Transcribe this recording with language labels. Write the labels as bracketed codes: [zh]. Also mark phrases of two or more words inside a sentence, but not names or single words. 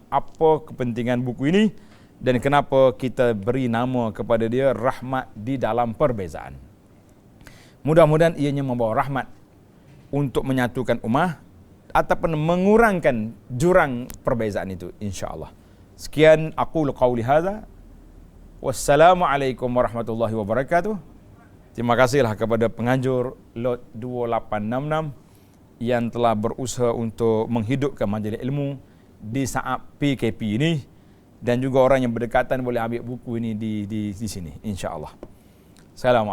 [ms] Apa kepentingan buku ini dan kenapa kita beri nama kepada dia Rahmat di dalam Perbezaan. Mudah-mudahan ianya membawa rahmat untuk menyatukan ummah ataupun mengurangkan jurang perbezaan itu, [ar] إن شاء الله. Sekian أقول قولي هذا. والسلام عليكم ورحمة الله وبركاته. [ms] Terima kasihlah kepada penganjur lot 2866 yang telah berusaha untuk menghidupkan majlis ilmu di saat PKP ini, dan juga orang yang berdekatan boleh ambil buku ini di sini, [ar] إن شاء الله.